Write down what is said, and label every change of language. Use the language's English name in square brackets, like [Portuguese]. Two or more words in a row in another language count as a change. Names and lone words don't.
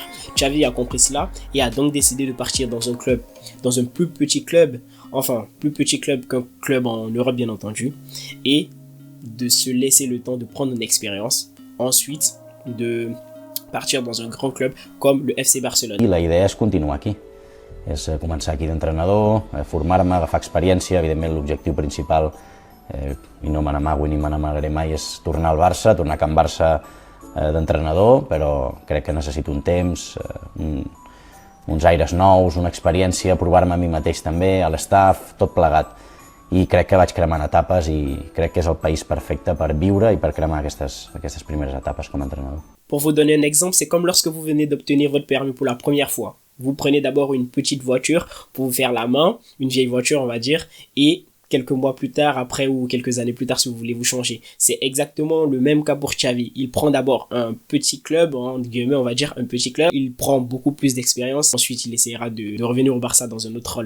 [French] Xavi a compris cela et a donc décidé de partir dans un club, dans un plus petit club, enfin plus petit club qu'un club en Europe bien entendu, et de se laisser le temps de prendre une expérience, ensuite de partir dans un grand club comme le FC Barcelone. [Catalan] I la idea és continuar aquí, és començar aquí d'entrenador, formar-me, agafar experiència, evidentment l'objectiu principal, i no me n'amago ni me n'amagaré mai, és tornar al Barça, tornar a Can Barça d'entrenador, però crec que necessito un temps, uns aires nous, una experiència, provar-me a mi mateix també, a l'estaf, tot plegat. I crec que vaig cremant etapes i crec que és el país perfecte per viure i per cremar aquestes primeres etapes com a entrenador. [French] Pour vous donner un exemple, c'est comme lorsque vous venez d'obtenir votre permis pour la première fois. Vous prenez d'abord une petite voiture pour vous faire la main, une vieille voiture on va dire, et quelques mois plus tard, après ou quelques années plus tard si vous voulez vous changer. C'est exactement le même cas pour Xavi. Il prend d'abord un petit club, entre guillemets on va dire un petit club, il prend beaucoup plus d'expérience, ensuite il essaiera de revenir au Barça dans un autre rôle.